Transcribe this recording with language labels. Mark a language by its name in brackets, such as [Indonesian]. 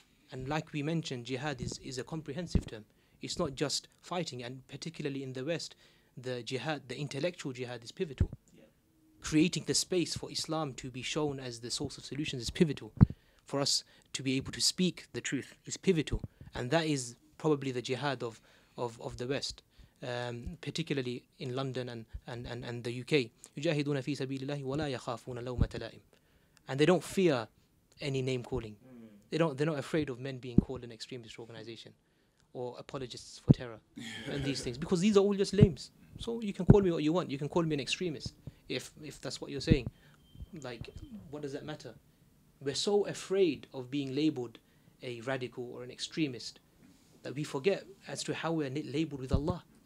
[English] And like we mentioned, jihad is a comprehensive term. It's not just fighting, and particularly in the West, the jihad, the intellectual jihad is pivotal. Creating the space for Islam to be shown as the source of solutions is pivotal. For us to be able to speak the truth is pivotal. And that is probably the jihad of the West. particularly in London and the UK. [Arabic] يجاهدون في سبيل الله ولا يخافون لومة لائم. [English] And they don't fear any name calling. They're not afraid of men being called an extremist organization or apologists for terror and these things, because these are all just names. So you can call me what you want. You can call me an extremist if that's what you're saying. Like, what does that matter? We're so afraid of being labeled a radical or an extremist that we forget as to how we're labeled with Allah.